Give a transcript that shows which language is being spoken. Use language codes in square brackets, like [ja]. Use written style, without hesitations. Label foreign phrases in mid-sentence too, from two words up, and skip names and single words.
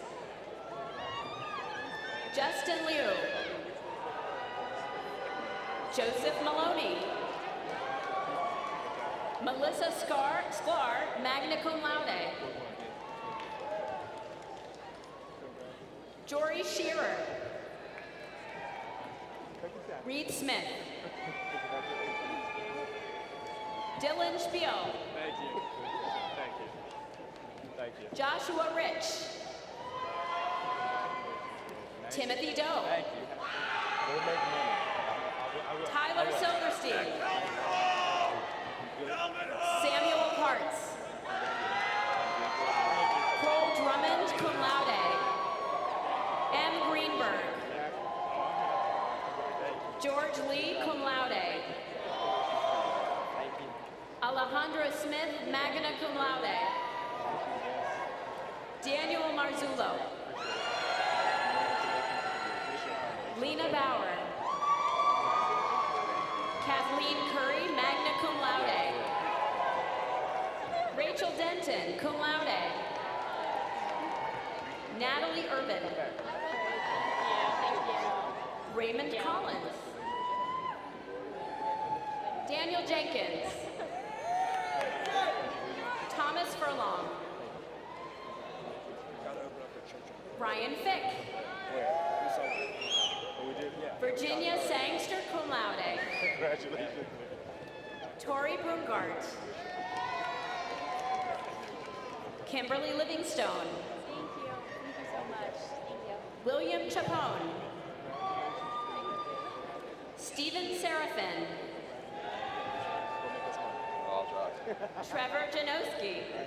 [en] Justin Liu. Joseph Maloney. Melissa Sklar, [la] magna cum laude. [en] Jory Shearer. Reed Smith. Dylan Spiel. Thank you. Thank you. Thank you. Joshua Rich. Timothy Doe. Thank you. We'll make money. Tyler Silverstein. Samuel Hartz. Cole Drummond, [la] cum laude. [en] M. Greenberg. George Lee, [la] cum laude. [en] Alejandro Smith, [la] magna cum laude. [en] Daniel Marzullo. Lena Bauer. Kathleen Curry, [la] magna cum laude. [en] Rachel Denton, [la] cum laude. [en] Natalie Urban. Raymond Collins. Daniel Jenkins. Thomas Furlong. Brian Fick. Virginia Sangster, [la] cum laude. [en] Congratulations. Tori Brungart. Kimberly Livingstone. Thank you. Thank you so much. Thank you. William Chapone. Stephen Seraphin. Trevor Janowski.